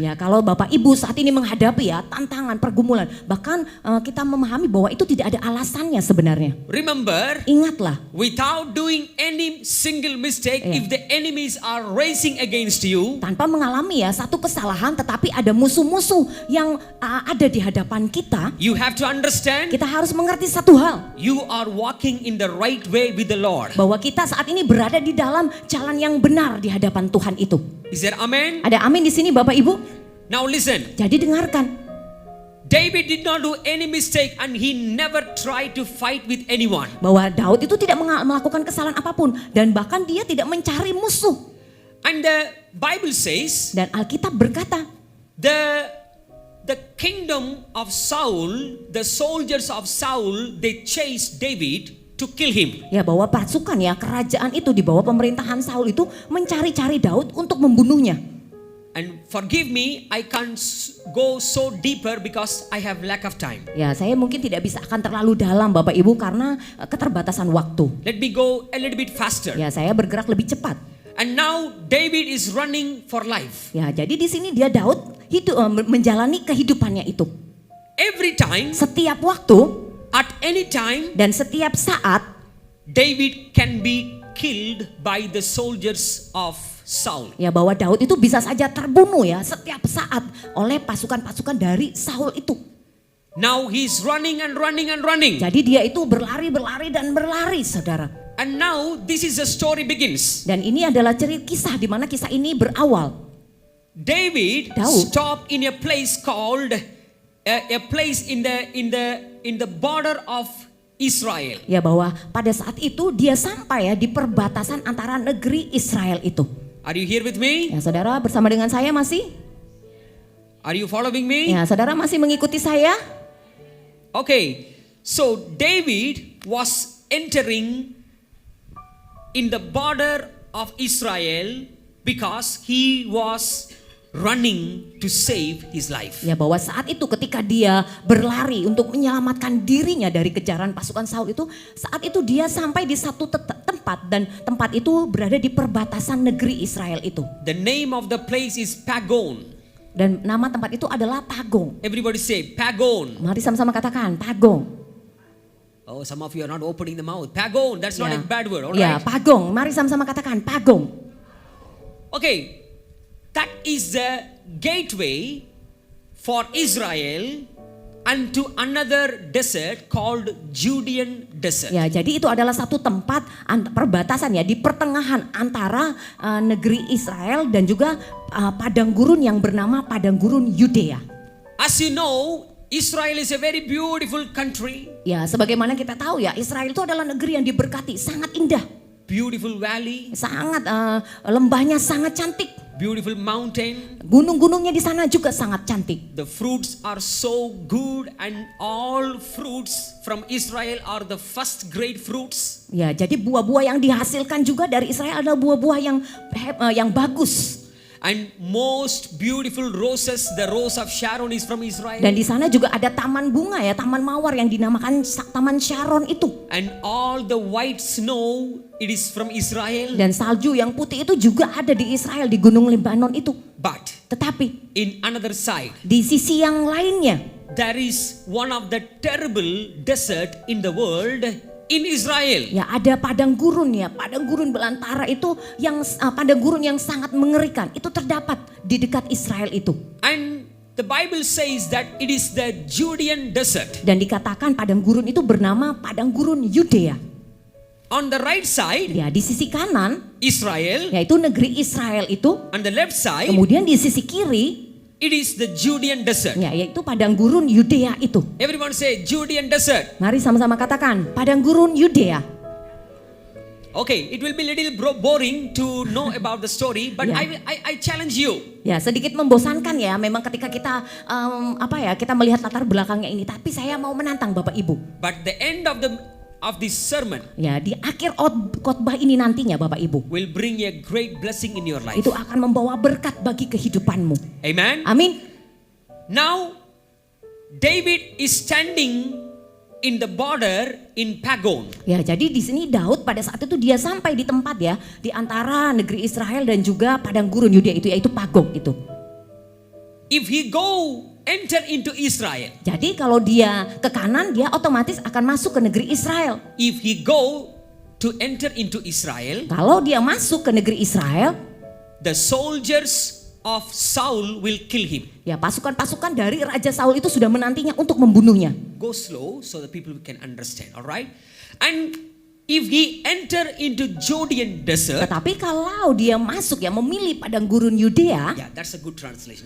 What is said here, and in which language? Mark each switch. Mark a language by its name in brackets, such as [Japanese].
[Indonesian] Ya, kalau Bapak Ibu saat ini menghadapi ya tantangan, pergumulan, bahkan kita memahami bahwa itu tidak ada alasannya sebenarnya. [English] remember, [Indonesian] Ingatlah, [English] without doing any single mistake, Yeah. if the enemies are racing against you, [Indonesian] tanpa mengalami ya satu kesalahan tetapi ada musuh-musuh yang ada di hadapan kita, [English] you have to understand [Indonesian] kita harus mengerti satu hal, [English] you are walking in the right way with the Lord. [Indonesian] bahwa kita saat ini berada di dalam jalan yang benar di hadapan Tuhan itu. [English] Is there amen? [Indonesian] Ada amin di sini Bapak Ibu? [English] Now listen. [Indonesian] Jadi dengarkan. [English] David did not do any mistake and he never tried to fight with anyone. [Indonesian] Bahwa Daud itu tidak melakukan kesalahan apapun dan bahkan dia tidak mencari musuh. [English] And the Bible says [Indonesian] Dan Alkitab berkata, [English] the kingdom of Saul, the soldiers of Saul, they chased David to kill him. [Indonesian] ya bahwa pasukan ya kerajaan itu di bawah pemerintahan Saul itu mencari-cari Daud untuk membunuhnya. [English] And forgive me, I can't go so deeper because I have lack of time. [Indonesian] Ya, saya mungkin tidak bisa akan terlalu dalam Bapak Ibu karena keterbatasan waktu. [English] Let me go a little bit faster. [Indonesian] Ya, saya bergerak lebih cepat. [English] And now David is running for life. [Indonesian] Ya, jadi di sini dia Daud menjalani kehidupannya itu. [English] Every time, [Indonesian] Setiap waktu [English] at any time, [Indonesian] dan setiap saat [English] David can be killed by the soldiers of Saul. [Indonesian] ya bahwa Daud itu bisa saja terbunuh ya setiap saat oleh pasukan-pasukan dari Saul itu. [English] Now he's running and running and running. [Indonesian] Jadi dia itu berlari dan berlari, saudara. [English] And now this is the story begins. [Indonesian] Dan ini adalah cerita kisah di mana kisah ini berawal. [English] David [Indonesian] Daud. [English] stopped in a place called a place in the border of Israel. [Indonesian] Ya bahwa pada saat itu dia sampai ya di perbatasan antara negeri Israel itu. [English] Are you here with me? [Indonesian] Ya, saudara bersama dengan saya masih? [English] Are you following me? [Indonesian] Ya, saudara masih mengikuti saya? [English] Okay. So David was entering in the border of Israel because he was running to save his life. [Indonesian] Ya bahwa saat itu ketika dia berlari untuk menyelamatkan dirinya dari kejaran pasukan Saul itu, saat itu dia sampai di satu tempat dan tempat itu berada di perbatasan negeri Israel itu. [English] The name of the place is Pagon. [Indonesian] Dan nama tempat itu adalah Pagong. [English] Everybody say Pagon. [Indonesian] Mari sama-sama katakan Pagong. [English] Oh, some of you are not opening the mouth. Pagon, that's not Ya. a bad word, all Ya, right? [Indonesian] Pagong. Mari sama-sama katakan Pagong. [English] Okay, that is the gateway for Israel unto another desert called Judean desert. [Indonesian] Ya, jadi itu adalah satu tempat perbatasan ya di pertengahan antara negeri Israel dan juga padang gurun yang bernama padang gurun Yudea. [English] As you know, Israel is a very beautiful country, [Indonesian] Ya, sebagaimana kita tahu ya, Israel itu adalah negeri yang diberkati, sangat indah, [English] beautiful valley, [Indonesian] sangat lembahnya sangat cantik, [English] beautiful mountain. [Indonesian] gunung-gunungnya di sana juga sangat cantik. [English] The fruits are so good and all fruits from Israel are the first grade fruits. [Indonesian] Ya, jadi buah-buah yang dihasilkan juga dari Israel adalah buah-buah yang bagus. [English] And most beautiful roses, the rose of Sharon is from Israel. [Indonesian] Dan di sana juga ada taman bunga ya, taman mawar yang dinamakan Taman Sharon itu. [English] And all the white snow, it is from Israel. [Indonesian] Dan salju yang putih itu juga ada di Israel, di Gunung Lebanon itu. [English] But [Indonesian] Tetapi [English] in another side, [Indonesian] di sisi yang lainnya, [English] there is one of the terrible desert in the world in Israel. [Indonesian] ya ada padang gurun ya, padang gurun belantara itu yang padang gurun yang sangat mengerikan. Itu terdapat di dekat Israel itu. [English] And the Bible says that it is the Judean desert. [Indonesian] Dan dikatakan padang gurun itu bernama padang gurun Yudea. [English] On the right side, [Indonesian] Ya, di sisi kanan, [English] Israel. [Indonesian] yaitu negeri Israel itu. [English] On the left side, [Indonesian] Kemudian di sisi kiri, [English] it is the Judean desert. [Indonesian] ya yaitu padang gurun Yudea itu. [English] Everyone say Judean desert. [Indonesian] Mari sama-sama katakan padang gurun Yudea. [English] Okay, it will be a little boring to know about the story, but Yeah. I challenge you. [Indonesian] Ya, sedikit membosankan ya memang ketika kita kita melihat latar belakangnya ini, tapi saya mau menantang Bapak Ibu. [English] But the end of the of this sermon [Indonesian] Ya, di akhir khotbah ini nantinya Bapak Ibu, [English] will bring a great blessing in your life. [Indonesian] itu akan membawa berkat bagi kehidupanmu. [English] Amen. [Indonesian] Amin. [English] Now, David is standing in the border in Pagon. [Indonesian] Ya, jadi di sini Daud pada saat itu dia sampai di tempat ya, di antara negeri Israel dan juga padang gurun Yudea itu, yaitu Pagog itu. [English] If he enter into Israel, [Indonesian] Jadi kalau dia ke kanan, dia otomatis akan masuk ke negeri Israel. [English] if he enter into Israel, [Indonesian] Kalau dia masuk ke negeri Israel, [English] the soldiers of Saul will kill him. [Indonesian] ya pasukan-pasukan dari Raja Saul itu sudah menantinya untuk membunuhnya. [English] Go slow so that people can understand, all right? And if he enter into Judean desert, [Indonesian] Tetapi kalau dia masuk ya, memilih padang gurun Yudea, [English] yeah, that's a good translation.